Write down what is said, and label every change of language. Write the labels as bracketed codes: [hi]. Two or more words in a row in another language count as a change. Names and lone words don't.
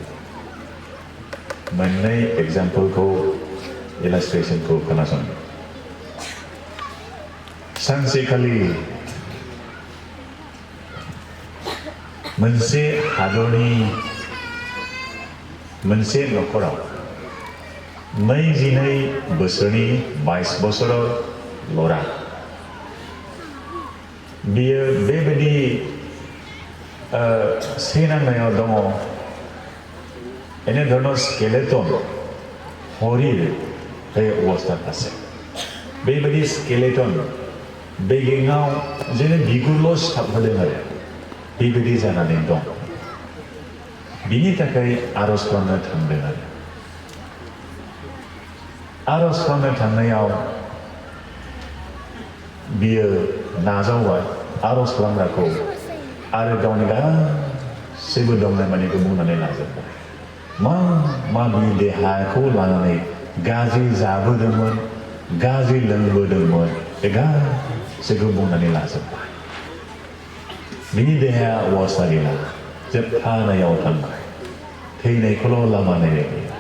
[brx] मोननै एग्जाम्पलखौ इलास्ट्रेशनखौ खोनासं सानसेखालि मोनसे हादरनि मोनसे नखराव 22 बोसोरनि 22 बोसोराव लरा बियो बेबायदि सेनांनायाव दङ [as] এনে ধৰণৰ স্কেলেটন শৰীৰ এই অৱস্থাত আছে [brx] बेबायदि स्केलेटन बेगेङाव जेने बिगुरल' सिथाबहोदों आरो बेबायदि जानानै दं बिनि थाखाय आरज खालामनो थांदों आरो आरज खालामनो थांनायाव बियो नाजावबाय आरज खालामग्राखौ आरो गावनि गासैबो दंनाय मानिखौ बुंनानै लाजोबबाय मा बि देहाखौ लानानै गाज्रि जाबोदोंमोन गाज्रि लोंबोदोंमोन बे गासैखौ बुंनानै लाजोबबाय बिनि देहाया अबस्था गैला जोबथानायाव थांबाय थैनायखौल' लामा नायबाय